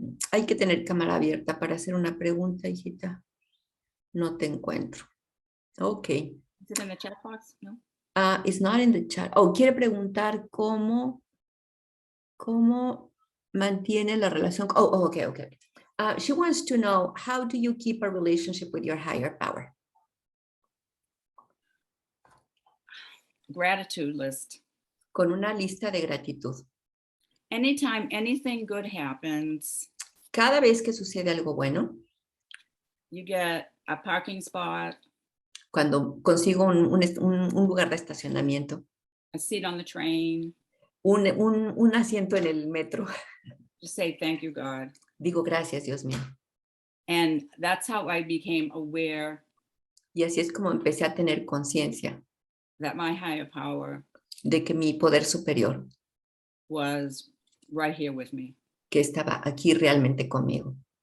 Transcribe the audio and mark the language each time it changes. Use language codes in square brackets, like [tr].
[es] Hay que tener cámara abierta para hacer una pregunta, hijita. No te encuentro. Ok. [en] Is it in the chat box? No. It's not in the chat. [es] Oh, quiere preguntar cómo mantiene la relación. [en] Oh, okay. She wants to know, how do you keep a relationship with your higher power? Gratitude list. [es] Con una lista de gratitud. [en] Anytime anything good happens, [es] Cada vez que sucede algo bueno, [en] you get a parking spot, [es] cuando consigo un lugar de estacionamiento, [en] a seat on the train, [es] un asiento en el metro, [en] just say thank you, God. [es] digo gracias, Dios mío. [en] And that's how I became aware [es] Y así es como empecé a tener conciencia [en] that my higher power [es] de que mi poder superior, [en] was right here with me. [es] que estaba aquí realmente conmigo.